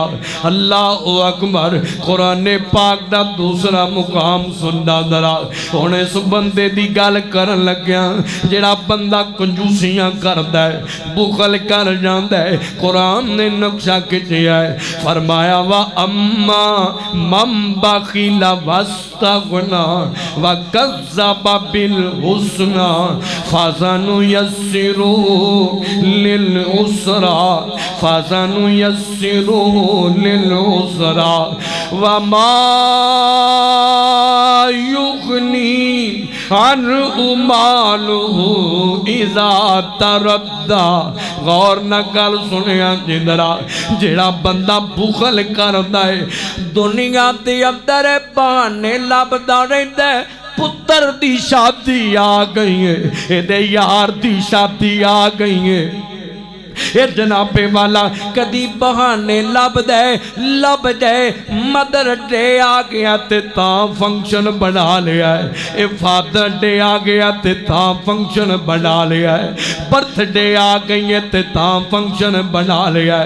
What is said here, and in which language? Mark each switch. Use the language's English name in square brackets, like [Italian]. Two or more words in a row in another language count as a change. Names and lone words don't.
[Arabic] الله أكبر [Punjabi] قرآن پاک دا دوسرا مقام سننا ذرا. ہن اس بندے دی گل کرن لگیا جیہڑا بندہ کنجوسیاں کردا ہے، بخل کر جاندا ہے، قرآن نے نقشہ کھچیا ہے، فرمایا [Arabic] وأما من بخل واستغنى وكذب بالحسنى فسنيسره للعسرى فسنيسره للعسرى وما يغني عنه ماله إذا تردى. [Punjabi] غور نہ گل سنیا جندڑا، جیہڑا بندہ بخل کردا ہے دنیا دے اندر بہانے لبھدا رہندا ہے. پتر دی شادی آ گئی ہے، ایدے یار دی شادی آ گئی ہے، یہ جنابِ والا کدی بہانے لبدے [English] Mother Day [Punjabi] آ گیا تے تاں فنکشن بنا لیا ہے، یہ [English] Father Day [Punjabi] آ گیا تے تاں فنکشن بنا لیا ہے، برتھ ڈے آ گئی ہے تے تاں فنکشن بنا لیا ہے.